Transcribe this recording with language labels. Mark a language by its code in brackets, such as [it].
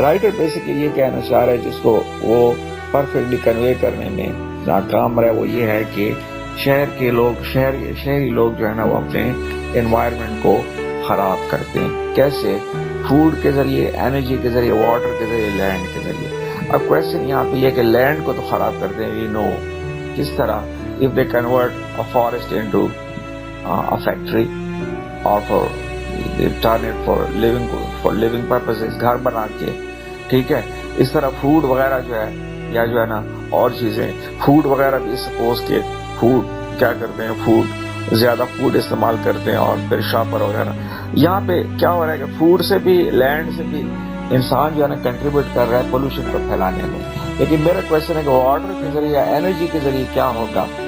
[ur] Writer basically یہ کہنا چاہ رہا ہے, جس کو وہ پرفیکٹلی کنوے کرنے میں ناکام رہے, وہ یہ ہے کہ شہری لوگ جو ہے نا وہ اپنے انوائرمنٹ کو خراب کرتے ہیں. کیسے؟ فوڈ کے ذریعے, انرجی کے ذریعے, واٹر کے ذریعے, لینڈ کے ذریعے. اب کوشچن یہاں پہ یہ کہ لینڈ کو تو خراب کرتے ہیں, [en] we know [ur] کس طرح. [en] if they convert a forest into a factory or they turn it for living purposes, [ur] گھر بنا کے. ٹھیک ہے, اس طرح فوڈ وغیرہ جو ہے یا جو ہے نا اور چیزیں, فوڈ وغیرہ بھی سپوز کے فوڈ کیا کرتے ہیں, فوڈ زیادہ فوڈ استعمال کرتے ہیں اور پھر شاپر وغیرہ. یہاں پہ کیا ہو رہا ہے کہ فوڈ سے بھی, لینڈ سے بھی انسان جو ہے نا کنٹریبیوٹ کر رہا ہے پولوشن کو پھیلانے میں. لیکن میرا کوشچن ہے کہ واٹر کے ذریعے, انرجی کے ذریعے کیا ہوگا.